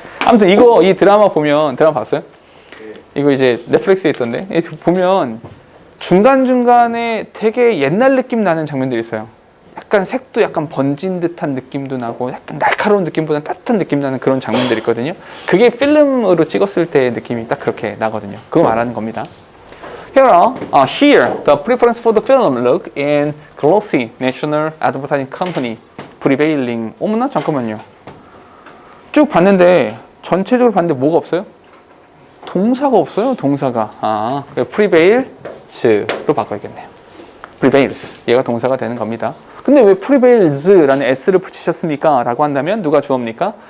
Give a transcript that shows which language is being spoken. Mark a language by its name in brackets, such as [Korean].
[Korean] 아무튼 이 드라마 보면, 드라마 봤어요? 이거 이제 넷플릭스에 있던데, 보면 중간중간에 되게 옛날 느낌 나는 장면들이 있어요. 약간 색도 약간 번진 듯한 느낌도 나고 약간 날카로운 느낌보다는 따뜻한 느낌 나는 그런 장면들이 있거든요. 그게 필름으로 찍었을 때의 느낌이 딱 그렇게 나거든요. 그거 말하는 겁니다. [English] Here, the preference for the film look in glossy national advertising company prevailing. [Korean] 어머나 잠깐만요. 쭉 봤는데 전체적으로 봤는데 뭐가 없어요? 동사가 없어요. 동사가. prevails로 바꿔야겠네요. prevails. 얘가 동사가 되는 겁니다. 근데 왜 prevails라는 s를 붙이셨습니까? 라고 한다면 누가 주어입니까?